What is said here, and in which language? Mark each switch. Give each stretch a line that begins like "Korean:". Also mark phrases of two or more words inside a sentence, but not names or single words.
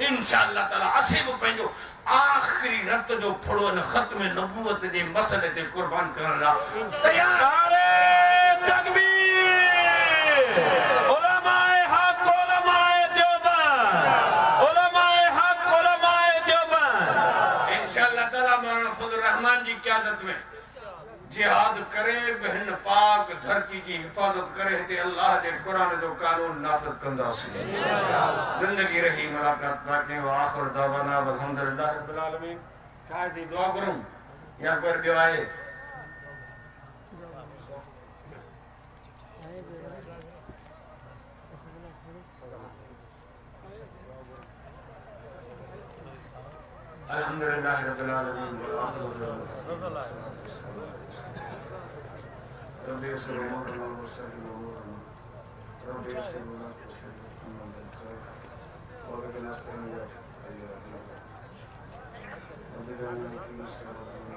Arabic: إن شاء الله تعالى
Sindhi: असीं बि पंहिंजो आखिरी रत जो फुड़ो न ख़त्म नबूवत जे मसले ते क़ुर्बान करण लाइ तयार। नारे तकबीर। उलमाए हक़, उलमाए देवबंद, उलमाए हक़, उलमाए देवबंद।
Arabic: إن شاء الله تعالى
Sindhi: मौलाना फजल रहमान जी क़यादत में जिहाद करे बहन पाक धरती की हिफाजत करे हिते अल्लाह जे कुरान जो कानून नाफ़िज़ कंदासीं। जिंदगी रही मुलाकात बाक़ी
Arabic: وآخر دعوانا الحمد لله رب العالمين.
Sindhi: छा जी दुआ करूं या कोई ॿियो आहे?
Arabic: الحمد لله رب العالمين. رب يسر امورنا وسهل امورنا رب يسر ولا تسهل محمد الخير وبك نستعين يا حي يا قيوم رب اجعلنا في صراط